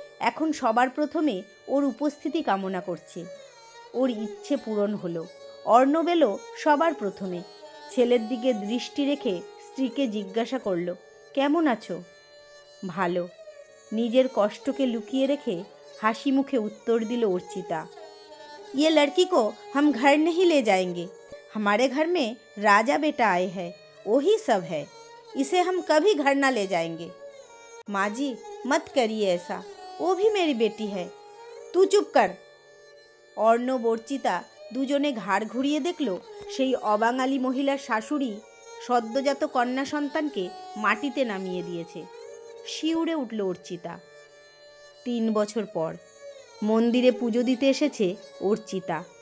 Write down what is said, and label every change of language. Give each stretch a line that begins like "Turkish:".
Bangla: এখন সবার প্রথমে ওর উপস্থিতি কামনা করছে। ওর ইচ্ছে পূরণ হলো। অর্ণব এলো সবার প্রথমে। ছেলের দিকে দৃষ্টি রেখে স্ত্রীকে জিজ্ঞাসা করলো, কেমন আছো? ভালো। নিজের কষ্টকে লুকিয়ে রেখে হাসি মুখে উত্তর দিল অর্চিতা।
Hindi: ये लड़की को हम घर नहीं ले जाएंगे। हमारे घर में राजा बेटा आए हैं, वही सब है। इसे हम कभी घर ना ले जाएंगे। माँ जी, मत करिए ऐसा, वो भी मेरी बेटी है। तू चुप कर।
Bangla: অর্ণব অর্চিতা দুজনে ঘাড় ঘুরিয়ে দেখল সেই অবাঙালি মহিলার শাশুড়ি সদ্যজাত কন্যা সন্তানকে মাটিতে নামিয়ে দিয়েছে। শিউরে উঠল অর্চিতা। 3 বছর পর মন্দিরে পুজো দিতে এসেছে অর্চিতা।